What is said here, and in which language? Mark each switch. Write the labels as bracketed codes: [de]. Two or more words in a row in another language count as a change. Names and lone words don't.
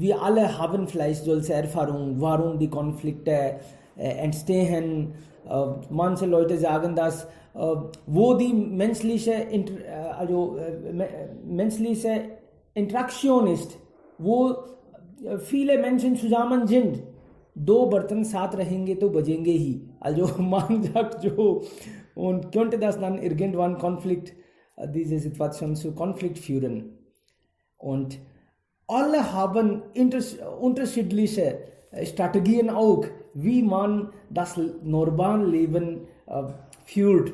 [de] Wir alle haben vielleicht solche Erfahrungen, warum die Konflikte entstehen. Manche Leute sagen, dass wo die menschliche Interaktion ist, wo viele Menschen zusammen sind, [hi] दो बर्तन साथ रहेंगे तो बजेंगे ही, [de] also man sagt so, und könnte das dann irgendwann diese Situation zu Konflikt führen. Und alle haben unterschiedliche Strategien auch, wie man das normale Leben führt.